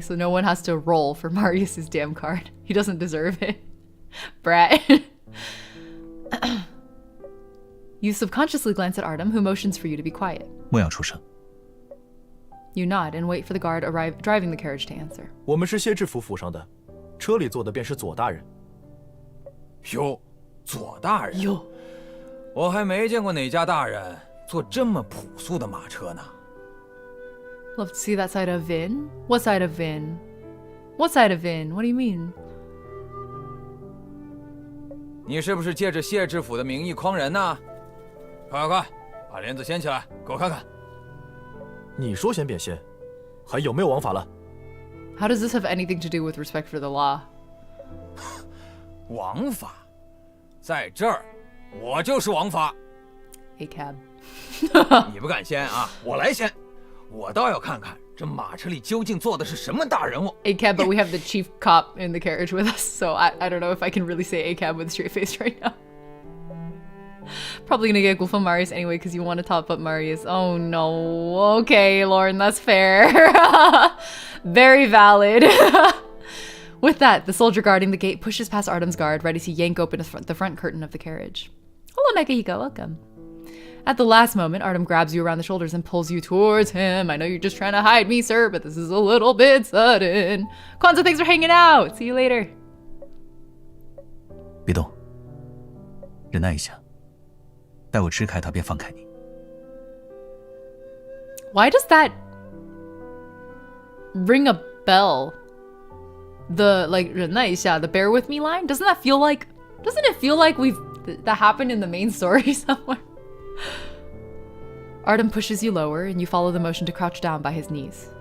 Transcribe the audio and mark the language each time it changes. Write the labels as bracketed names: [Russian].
[English] So no one has to roll for Marius's damn card. He doesn't deserve it. Brat. You subconsciously glance at Artem, who motions for you to be quiet. [Chinese] 莫要出声。 [English] You nod and wait for the guard driving the carriage to answer. [Chinese] 我们是谢志福府上的，车里坐的便是左大人。哟，左大人， [English] Yo. [Chinese] 我还没见过哪家大人坐这么朴素的马车呢。 [English] Love to see that side of Vin. What side of Vin? What side of Vin? What do you mean? [Chinese] 你是不是借着谢知府的名义诓人呢？快快快，把帘子掀起来，给我看看。你说先变现，还有没有王法了？ [English] How does this have anything to do with respect for the law? [Chinese] 王法，在这儿，我就是王法。 [English] A cab. [Chinese] 你不敢掀啊，我来掀。我倒要看看这马车里究竟坐的是什么大人物。 [English] A cab, but we have the chief cop in the carriage with us, so I don't know if I can really say A cab with a straight face right now. Probably gonna get Gufeng Marius anyway because you want to top up Marius. Oh no. Okay, Lauren, that's fair. Very valid. With that, the soldier guarding the gate pushes past Artem's guard, ready to yank open the front curtain of the carriage. Hello, Nekahiko, welcome. At the last moment, Artem grabs you around the shoulders and pulls you towards him. I know you're just trying to hide me, sir, but this is a little bit sudden. Kwanzaa, thanks for hanging out. See you later. [Chinese] 别动，忍耐一下，待我支开他便放开你。 [English] Why does that ring a bell? The like [Chinese] 忍耐一下, [English] the bear with me line? Doesn't it feel like that happened in the main story somewhere? Artem pushes you lower and you follow the motion to crouch down by his knees.